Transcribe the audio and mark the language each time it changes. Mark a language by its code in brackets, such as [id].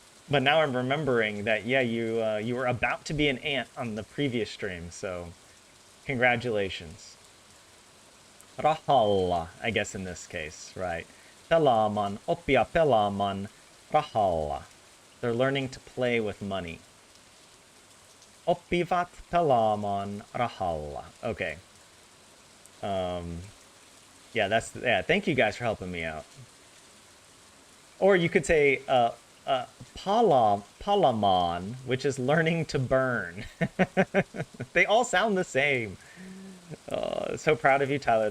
[en] But now I'm remembering that, yeah, you were about to be an ant on the previous stream, so congratulations. [fi] Rahalla, [en] I guess in this case, right? [fi] Pelaamaan, oppia pelaamaan, rahalla. [en] They're learning to play with money. [fi] Oppivat pelaamaan rahalla. [en] Okay. Yeah, thank you guys for helping me out. Or you could say Palamon, which is learning to burn. They all sound the same. So proud of you, Tyler.